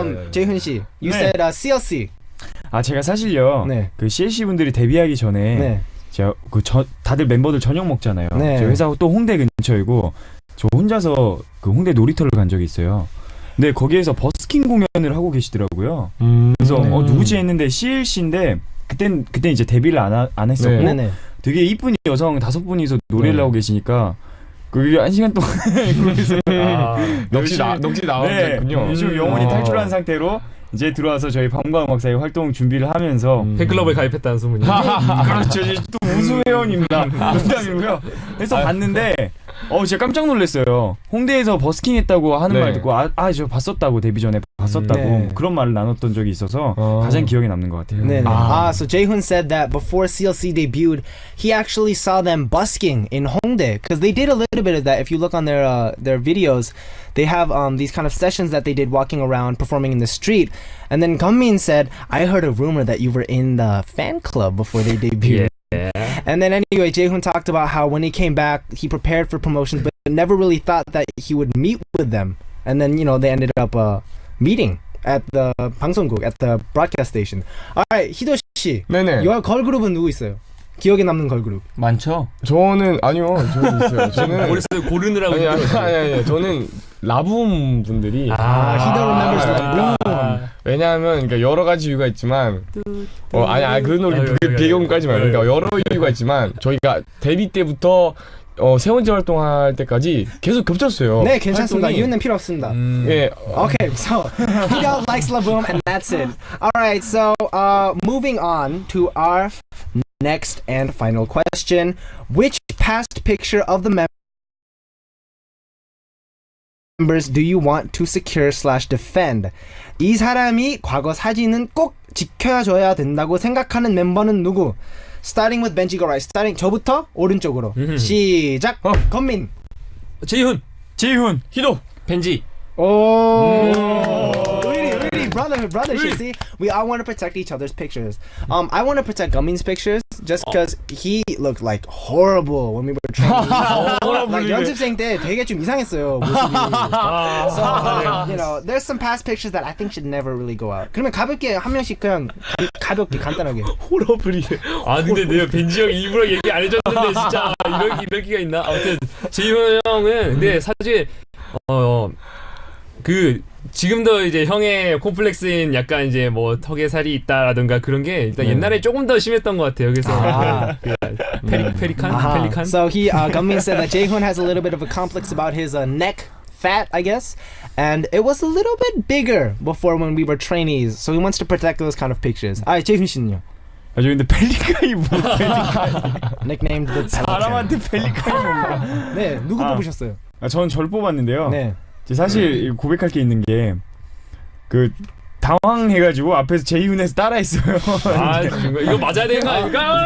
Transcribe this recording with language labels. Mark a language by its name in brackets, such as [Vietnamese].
[English] 재훈 씨, you said CLC. [Korean] 아 제가 사실요. 네. 그 CLC 분들이 데뷔하기 전에 네. 제가 다들 멤버들 저녁 먹잖아요. 네. 제 회사가 또 홍대 근처이고 저 혼자서 그 홍대 놀이터를 간 적이 있어요. 근데 거기에서 버스킹 공연을 하고 계시더라고요. 그래서 누구지 했는데 CLC인데 그땐 이제 데뷔를 안 했었고 네네. 되게 이쁜 여성 5분이서 노래를 하고 계시니까 그게 1시간 동안 거기서 넋이 나왔군요. 지금 영혼이 탈출한 상태로 이제 들어와서 저희 밤과 음악사의 활동 준비를 하면서 팬클럽에 가입했다는 소문이. 그렇죠. 이제 또 우수 회원입니다. 농담이고요. 그래서 봤는데 제가 깜짝 놀랐어요. 홍대에서 버스킹 했다고 하는 말 듣고 저 봤었다고 데뷔 전에 봤었다고 그런 말을 나눴던 적이 있어서 가장 기억에 남는 것 같아요. 네. [English] So Jaehoon said that before CLC debuted, he actually saw them busking in Hongdae because they did a little bit of that. If you look on their videos, they have these kind of sessions that they did walking around performing in the street. And then Gummin said, I heard a rumor that you were in the fan club before they debuted. And then anyway, Jaehoon talked about how when he came back, he prepared for promotions, but never really thought that he would meet with them. And then, they ended up meeting at the 방송국, at the broadcast station. Alright, 희도 씨. [Korean] 네네. your 걸그룹은 누구 있어요? 기억에 남는 걸그룹. 많죠? 저는 있어요. 저는 머릿속에 고르느라고. 아니. 저는 라붐 분들이 [English] 희도 remembers 라붐. [Korean] 왜냐하면 그러니까 여러 가지 이유가 있지만 그 노래 배경까지 말고 그러니까 여러 이유가 있지만 저희가 데뷔 때부터 세 번째 활동할 때까지 계속 겹쳤어요. 네, 괜찮습니다. 활동이. 이유는 필요 없습니다. 예. [English] Okay, so Hido likes Laboom and that's it. Alright, so moving on to our next and final question. Which past picture of the members do you want to secure/defend? [Korean] 이 사람이 과거 사진은 꼭 지켜줘야 된다고 생각하는 멤버는 누구? [English] Starting with Benji, go right. [Korean] 저부터 오른쪽으로. 시작. 건민. 재훈. 희도. 벤지. [English] Really, brother, see, we all want to protect each other's pictures. I want to protect Gummin's pictures just because he looked like horrible when we were training. [Korean] Like 연습생 때 되게 좀 이상했어요 모습이. [English] So there's some past pictures that I think should never really go out. [Korean] 그러면 가볍게 한 명씩 그냥 가볍게 간단하게. 근데 내가 벤지 형 일부러 얘기 안 해줬는데 진짜 이럴 기가 있나? 아무튼 재훈 형은 근데 사실 지금도 이제 형의 콤플렉스인 약간 이제 뭐 턱에 살이 있다라든가 그런 게 일단 옛날에 조금 더 심했던 것 같아요. 그래서 펠리칸. [English] So Gummin said that Jaehoon has a little bit of a complex about his neck fat, I guess, and it was a little bit bigger before when we were trainees. So he wants to protect those kind of pictures. [Korean] 재훈 씨는요? 저 근데 펠리칸이 뭐 [English] Nicknamed the [Korean] 사람한테 펠리칸이 뭔가. 네, 누구 뽑으셨어요? 저는 절 뽑았는데요. 네. 사실 고백할 게 있는 게 당황해가지고 앞에서 제이훈에서 따라했어요. 이거 맞아야 되는 거 아닙니까?